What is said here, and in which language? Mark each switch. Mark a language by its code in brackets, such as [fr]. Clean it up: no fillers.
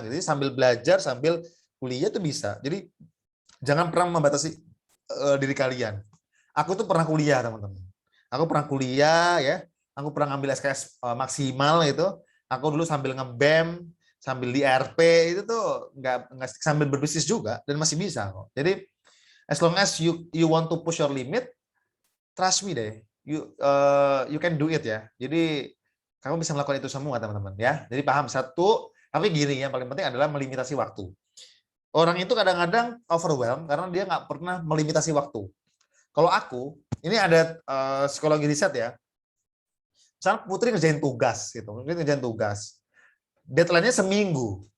[id] Jadi sambil belajar sambil kuliah tuh bisa. Jadi jangan pernah membatasi diri kalian. Aku tuh pernah kuliah, teman-teman. Aku pernah kuliah ya. Aku pernah ngambil SKS maksimal itu. Aku dulu sambil nge-BEM, sambil di RP itu tuh nggak sambil berbisnis juga dan masih bisa kok. [en] Jadi as long as you want to push your limit, trust me deh. You can do it ya. [id] Jadi kamu bisa melakukan itu semua, teman-teman ya. Jadi paham satu, tapi gini yang paling penting adalah melimitasi waktu. Orang itu kadang-kadang overwhelmed karena dia nggak pernah melimitasi waktu. Kalau aku, ini ada psikologi riset ya. Misalnya Putri ngerjain tugas gitu, deadline-nya seminggu.